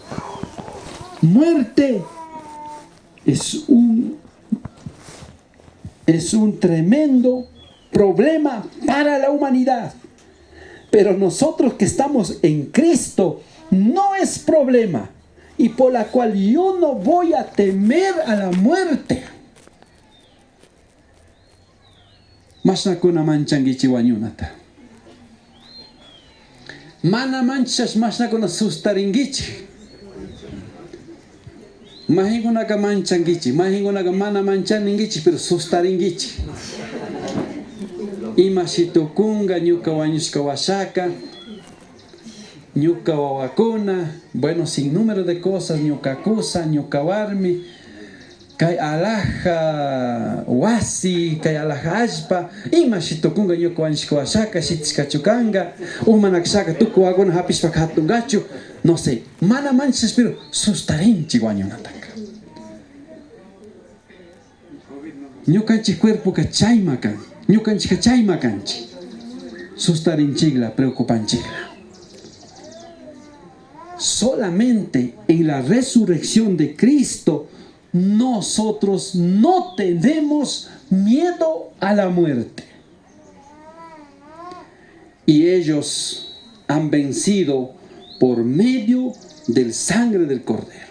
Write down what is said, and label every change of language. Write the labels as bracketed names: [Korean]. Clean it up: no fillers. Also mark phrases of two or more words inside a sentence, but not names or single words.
[Spanish] Muerte es un tremendo problema para la humanidad. Pero nosotros que estamos en Cristo no es problema. Y por la cual yo no voy a temer a la muerte. [Quechua] Masnakuna manchangichi wañunata. Mana manchas masnakuna sustaringichi. Mahingunaga manchangichi, mahingunaga mana manchaningichi, pero sustaringichi. Imashitukunga ñuka wañushkawashaka, ñuka wawakuna, [Spanish] bueno, sin número de cosas, [Quechua] ñuka kusa, ñuka warmi, kay alaja wasi, kay alaja ashpa, imashitukunga ñuka wañushkawashaka, shitishkachukanga, umanakshaka tuku waguna hapishpa hatungachu, [Spanish] no sé, [Quechua] mana manchas, pero sustarinchi wañunataka. Ñukanchik cuerpo ka chayma kan, ñukanchik chayma kanchik, sustarinchikla, preocupanchikla. [Spanish] Solamente en la resurrección de Cristo nosotros no tenemos miedo a la muerte. Y ellos han vencido por medio del sangre del Cordero.